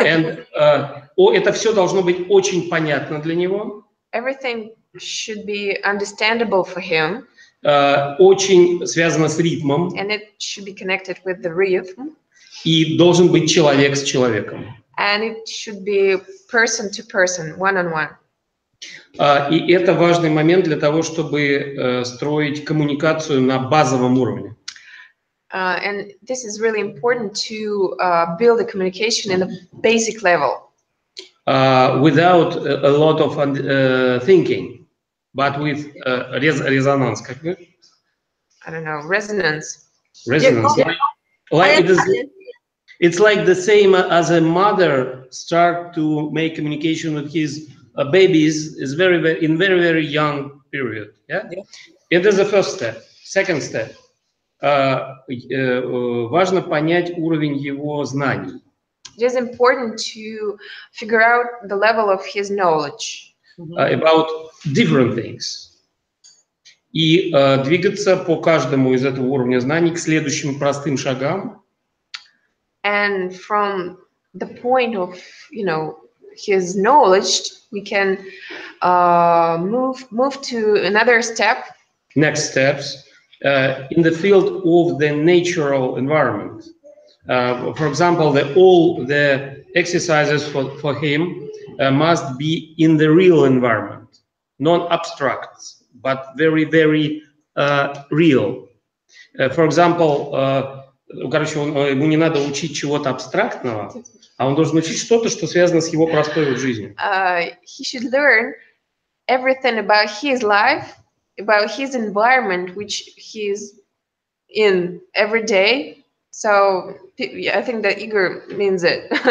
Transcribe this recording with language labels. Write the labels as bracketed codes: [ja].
[en] And [ru] это все должно быть очень понятно для него. [en] Everything should be understandable for him. [ru] Очень связано с ритмом. [en] And it should be connected with the rhythm. [ru] И должен быть человек с человеком. [en] And it should be person to person, one-on-one. [ru] И это важный момент для того, чтобы строить коммуникацию на базовом уровне. [en] And this is really important to build a communication in a basic level. Without a lot of thinking, but with resonance. I don't know, resonance. Resonance. Yeah. Like it's like the same as a mother start to make communication with his babies is very young period. Yeah? It is the first step. Second step. [ru] Важно понять уровень его знаний. [en] It is important to figure out the level of his knowledge about different things. [ru] И двигаться по каждому из этого уровня знаний к следующим простым шагам. [en] And from the point of, his knowledge, we can move to another step. Next steps in the field of the natural environment. For example, all the exercises for him must be in the real environment, non-abstract, but very real. For example, [ru] ему не надо учить чего-то абстрактного, а он должен учить что-то, что связано с его простой жизнью. [en] He should learn everything about his life, about his environment, which he's in every day. So I think that Igor means it.